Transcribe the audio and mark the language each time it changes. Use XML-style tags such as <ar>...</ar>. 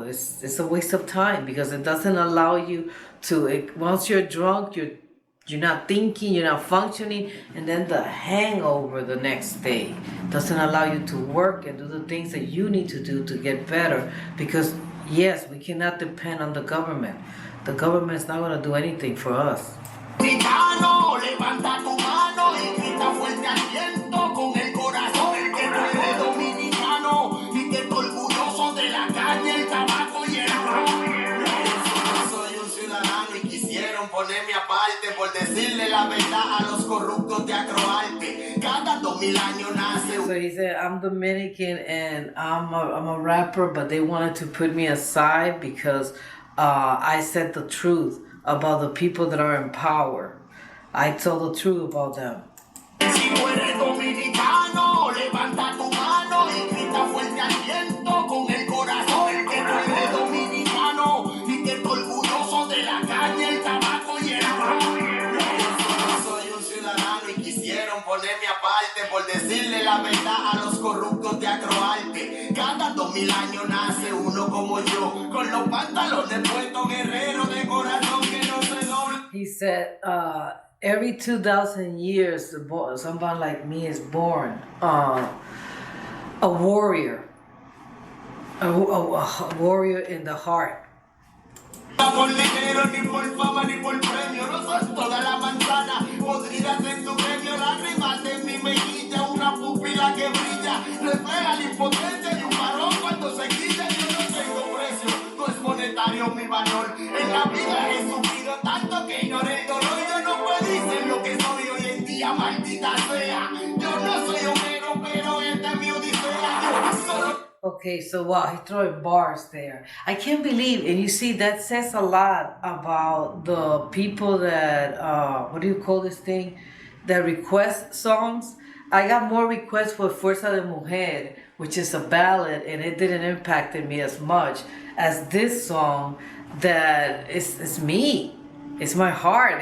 <en>It's a waste of time because it doesn't allow you to, once you're drunk, you're not thinking, you're not functioning, and then the hangover the next day doesn't allow you to work and do the things that you need to do to get better. Because yes, we cannot depend on the government. The government's not going to do anything for us.</en> <es>Gitano, levanta tu mano y grita fuerte aliento con el corazón que tú eres dominicano y que estoy orgulloso de la calle, el tabaco y el ron. Soy un ciudadano y quisieron ponerme aparte por decirle la verdad a los corruptos de Acroarte. Cada 2000 años nace un...</es> <en>So he said, I'm Dominican and I'm a rapper, but they wanted to put me aside because I said the truth about the people that are in power. I told the truth about them.</en> <es>Si tú eres dominicano, levanta tu mano y grita fuerte aliento con el corazón que tú eres dominicano y que estoy orgulloso de la calle, el tabaco y el ron. Soy un ciudadano y quisieron ponerme aparte por decirle la verdad a los corruptos de Acroarte. Cada 2000 años nace uno como yo, con los pantalones puestos, guerrero de corazón que no se dobla.</es> <en>He said, every 2,000 years, somebody like me is born a warrior, a warrior in the heart.</en> <es>Por dinero, ni por fama, ni por premio, no soy toda la manzana, podridas en tu gremio, lágrimas de mi mejilla, una pupila que brilla, refleja la impotencia de un varón cuando se quilla. Yo no tengo precio, no es monetario mi valor, en la vida he sufrido tanto que ignoré el dolor, yo no puedo decir lo que soy hoy en día, maldita sea, yo no soy Homero, pero esta es mi odisea, yo solo...</es> <en>Okay, so wow, he's throwing bars there. I can't believe, and you see, that says a lot about the people that, what do you call this thing? That request songs. I got more requests for Fuerza de Mujer, which is a ballad, and it didn't impact me as much as this song that is me. It's my heart.</en>